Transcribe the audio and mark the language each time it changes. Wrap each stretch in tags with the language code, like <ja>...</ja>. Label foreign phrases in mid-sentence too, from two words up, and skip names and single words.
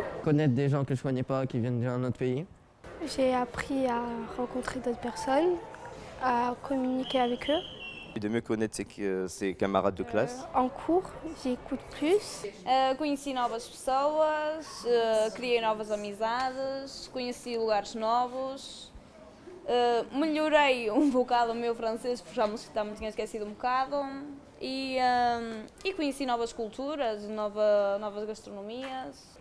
<fr>Connaître des gens que je ne connais pas qui viennent d'un autre pays. J'ai appris à rencontrer d'autres personnes, à communiquer avec eux. Et de mieux connaître ses camarades de classe. En cours, j'écoute plus.</fr> <pt>Conheci novas pessoas, criei novas amizades, conheci lugares novos. Melhorei bocado o meu francês, porque já me tinha esquecido bocado. E conheci novas culturas, novas gastronomias.</pt>